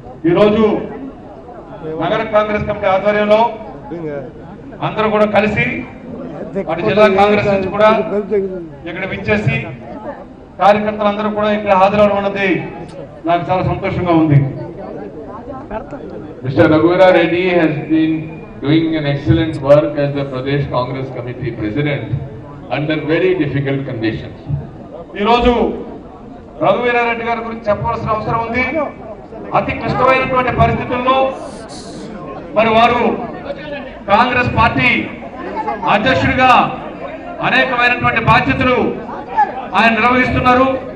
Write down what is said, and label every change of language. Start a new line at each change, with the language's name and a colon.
Telugu: ఈరోజు నగర కాంగ్రెస్ కమిటీ ఆధ్వర్యంలో అందరూ కూడా కలిసి అటు జిల్లా కాంగ్రెస్ నుంచి కూడా ఇక్కడ విచ్చేసి కార్యకర్తలందరూ కూడా ఇక్కడ హాజరవడం అన్నది నాకు చాలా సంతోషంగా ఉంది.
English: Mr. Raghuveer Reddy has been doing an excellent work as the Pradesh Congress Committee President under very difficult conditions.
Telugu: ఈరోజు రఘువీర రెడ్డి గారి గురించి చెప్పవలసిన అవసరం ఉంది. అతి క్లిష్టమైనటువంటి పరిస్థితుల్లో మరి వారు కాంగ్రెస్ పార్టీ అధ్యక్షుడిగా అనేకమైనటువంటి బాధ్యతలు ఆయన నిర్వహిస్తున్నారు.